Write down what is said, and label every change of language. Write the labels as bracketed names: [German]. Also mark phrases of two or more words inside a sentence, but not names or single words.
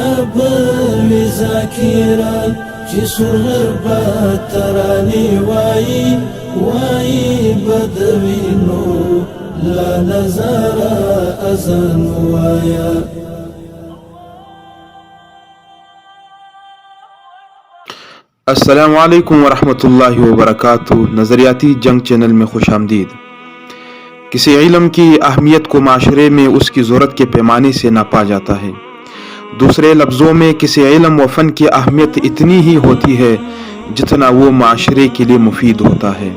[Arabic] بوي ذاکرا چې سولر با ترانی وای بدوینو لا نظارا ازن وایا. السلام علیکم ورحمۃ اللہ وبرکاتہ. [Urdu] نظریاتی جنگ چینل میں خوش آمدید. کسی علم کی اہمیت کو معاشرے میں اس کی ضرورت کے پیمانے سے ناپا جاتا ہے. دوسرے لفظوں میں کسی علم و فن کی اہمیت اتنی ہی ہوتی ہے جتنا وہ معاشرے کے لیے مفید ہوتا ہے.